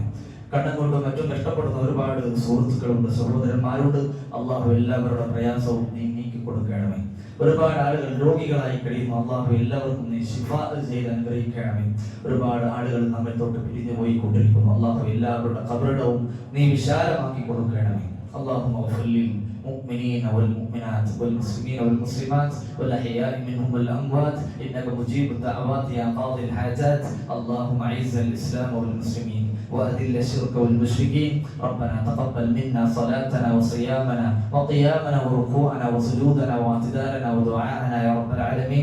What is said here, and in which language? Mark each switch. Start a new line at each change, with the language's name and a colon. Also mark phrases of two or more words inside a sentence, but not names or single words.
Malayalam: കടം കൊണ്ടും മറ്റും കഷ്ടപ്പെടുന്ന ഒരുപാട് സുഹൃത്തുക്കളുണ്ട്, സഹോദരന്മാരുണ്ട്. അല്ലാഹു എല്ലാവരുടെ പ്രയാസവും നീ നീക്കി കൊടുക്കണമേ. ഒരുപാട് ആളുകൾ രോഗികളായി കഴിയുന്നു. അല്ലാഹു എല്ലാവർക്കും നീ ശിഫാ ചെയ്ത് അനുഗ്രഹിക്കണമേ. ഒരുപാട് ആളുകൾ നമ്മെ തൊട്ട് പിരിഞ്ഞു പോയിക്കൊണ്ടിരിക്കുന്നു. അല്ലാഹു എല്ലാവരുടെ ഖബറിടവും നീ വിശാലമാക്കി കൊടുക്കണമേ.
Arabic: اللهم اغفر للمؤمنين والمؤمنات والمسلمين والمسلمات والأحياء منهم والأموات إنك مجيب الدعوات يا قاضي الحاجات. اللهم أعز الإسلام والمسلمين وأذل الشرك والمشركين. ربنا تقبل منا صلاتنا وصيامنا وقيامنا وركوعنا وسجودنا واعتدالنا ودعاءنا يا رب العالمين.